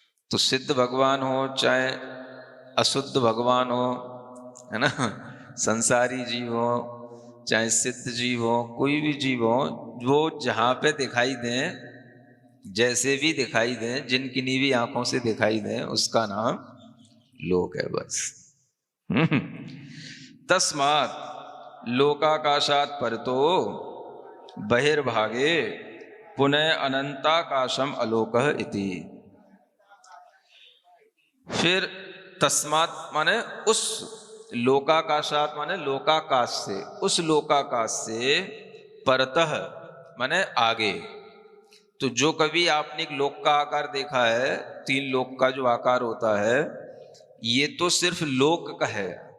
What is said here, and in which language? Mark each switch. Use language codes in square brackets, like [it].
[hi] तो सिद्ध भगवान हो चाहे अशुद्ध भगवान हो, है ना, संसारी जीव हो चाहे सिद्ध जीव हो, कोई भी जीव हो, वो जहां पे दिखाई दें, जैसे भी दिखाई दें, जिन किन्हीं भी आंखों से दिखाई दें, उसका नाम लोक है बस। [sa] तस्मात् लोकाकाशात् परतो बहिर्भागे पुनः अनंताकाशम अलोकः इति। [hi] फिर तस्मात् माने उस, लोकाकाशात माने लोकाकाश से, उस लोकाकाश से, परतः माने आगे। तो जो कभी आपने एक लोक का आकार देखा है, 3 लोक का जो आकार होता है, ये तो सिर्फ लोक का है।